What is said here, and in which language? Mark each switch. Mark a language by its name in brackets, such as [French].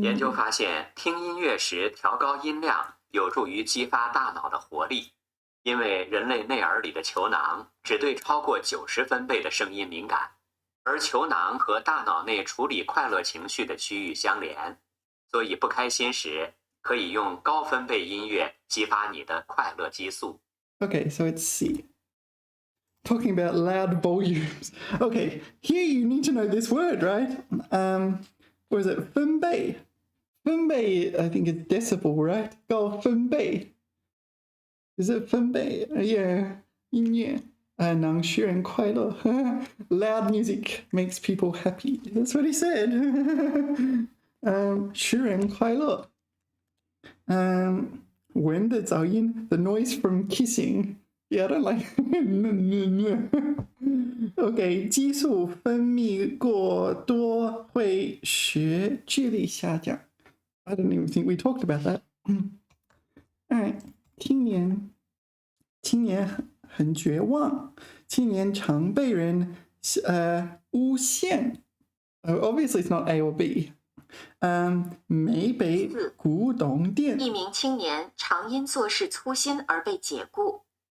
[Chinese] 研究发现，听音乐时调高音量有助于激发大脑的活力，因为人类内耳里的球囊只对超过90分贝的声音敏感，而球囊和大脑内处理快乐情绪的区域相连，所以不开心时可以用高分贝音乐激发你的快乐激素。 [English] Okay, so it's C. Talking about loud volumes. Okay, here you need to know this word, right? What is it? 分贝. 分贝, I think it's decibel, right? 高分贝. Is it 分贝? Yeah, 音乐. [Chinese] 能使人快乐 [English] Loud music makes people happy. That's what he said. [Chinese] 使人快乐 [English] when the 噪音 the noise from kissing. Yeah, I don't like Okay, [Chinese] 激素分泌过多会使智力下降 [English] I don't even think we talked about that. [Chinese] Alright, 青年很绝望，青年常被人诬陷。 [English] Obviously, it's not A or B. [Chinese] 没被古董店。一名青年常因做事粗心而被解雇。